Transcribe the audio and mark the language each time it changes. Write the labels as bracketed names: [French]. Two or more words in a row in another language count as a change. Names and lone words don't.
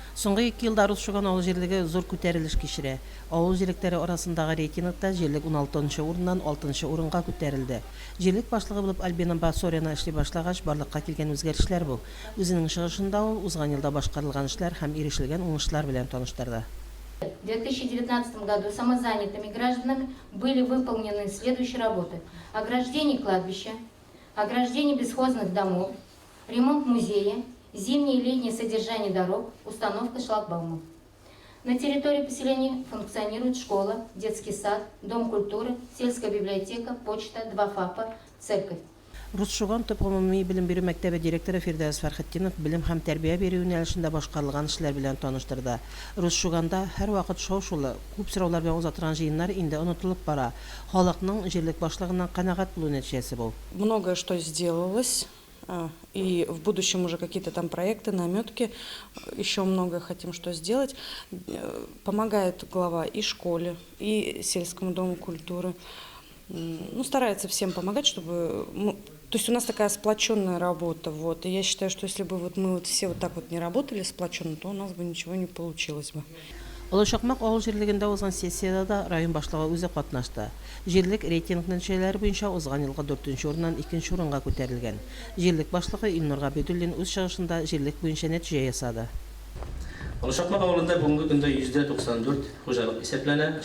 [Tatar] Соңғы 2 елда Русшуган авыл җирлеге зур күтәрелеш кичерә. Авыл җирлектәре арасындагы рейтингта җирлек 16нчы урыннан 6нчы урынга күтәрелде. Җирлек башлыгы булып Альбина Басоряна эшли башлагач, барлыкка килгән үзгәрешләр бу. Үзенең чыгышында ул узган елда башкарылган эшләр һәм ирешелгән уңышлар белән таныштырды. [Russian] В 2019 году самозанятыми гражданами были выполнены следующие работы: ограждение кладбища, ограждение бесхозных домов, ремонт музея, зимнее и летнее содержание дорог, установка шлагбаумов. На территории поселения функционирует школа, детский сад, дом культуры, сельская библиотека, почта, 2 ФАПа, церковь. [Tatar] Русшуган төп гомуми белем бирү мәктәбе директоры Фирдәүс Фәрхетдинов белем һәм тәрбия бирү юнәлешендә башкарылган эшләр белән таныштырды. Русшуганда һәрвакыт шау-шулы, күп сораулар белән узатырган җыеннар инде онытылып бара. Халыкның җирлек башлыгыннан канәгать булу нәтиҗәсе бу. [Russian] Многое что сделалось, и в будущем уже какие-то там проекты, наметки, еще многое хотим что сделать. Помогает глава и школе, и сельскому дому культуры. Ну, старается всем помогать, чтобы... То есть у нас такая сплоченная работа, вот. И я считаю, что если бы мы все вот так вот не работали сплоченно, то у нас бы ничего не получилось бы. [Tatar] Олошакмак авыл җирлегендә узган сессияда да район башлыгы үзе катнашты. Җирлек рейтинг нәтиҗәләре буенча узган елга 4нче урыннан 2нче урынга күтәрелгән. Җирлек башлыгы Илнур Габидуллин үз чыгышында җирлек буенча нәтиҗә ясады. Олошакмак авылында бүгенге көндә 94 хуҗалык исәпләнә.